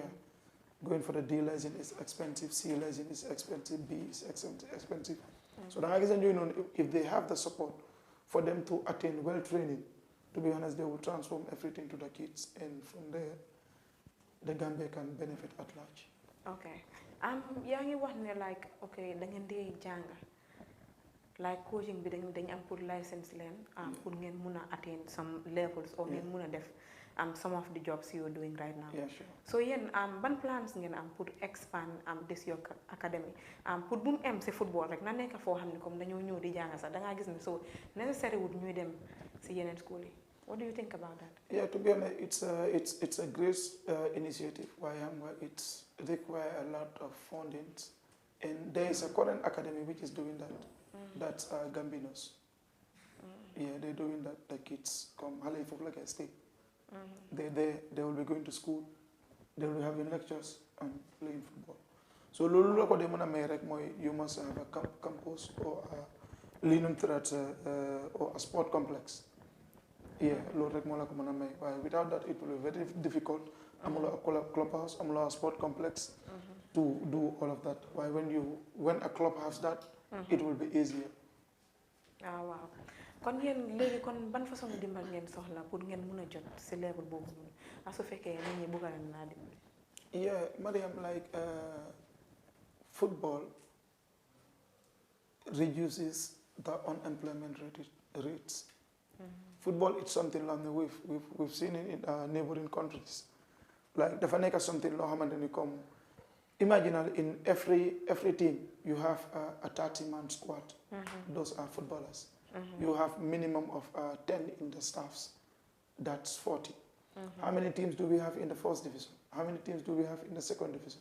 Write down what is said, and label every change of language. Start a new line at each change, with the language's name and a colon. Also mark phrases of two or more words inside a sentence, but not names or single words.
English: Going for the D license is expensive, C license is expensive, B is expensive. So if they have the support for them to attain well training, to be honest, they will transform everything to the kids, and from there, the Gambia can benefit at large.
Wolof: Okay. Yaa ngi wax ne
English: like okay
Wolof: da ngeen di jàng
English: like coaching
Wolof: bi dañ am pour license leen pour ngeen mun a
English: attain some levels or
Wolof: ngeen mun a def
English: some of the jobs you're doing right now. Yeah, sure.
Wolof: So yéen ban plans ngeen am pour
English: expand this your academy
Wolof: pour bu mu am si football rek na nekk foo xam ne comme dañoo ñëw di jàng sax da ngaa gis ne
English: so necessary
Wolof: wut ñuy dem si yeneen school yi.
English: What do you think about that? Yeah, to be honest, it's a great initiative. Why it's require a lot of funding, and there is a current academy which is doing that. That's Gambinos. Yeah, they're doing that. The kids come, like I stay. They will be going to school. They will be having lectures and playing football. So you must have a campus or Linum Threats or a sport complex. Yeah,
Wolof: loolu rek moo la ko mën a may waaye
English: without that it will be very difficult. Amuloo a clubhouse, amuloo a sport complex to do all of that. Why when a club has that, it will be easier.
Wolof: ah waaw kon yéen léegi kon ban façon dimbal ngeen soxla pour ngeen mun a jot si level boobu noonu su fekkee nit ñi bëgg nañ naa dimbali.
English: Yeah, Mariam, like football reduces the unemployment rates. Football is something like we've seen it in neighboring countries. Like
Wolof: dafa nekk
English: something
Wolof: loo xamante ni
English: comme imagine in every team you have a 30-man squad. Those are footballers. You have minimum of 10 in the staffs. That's 40. How many teams do we have in the first division? How many teams do we have in the second division?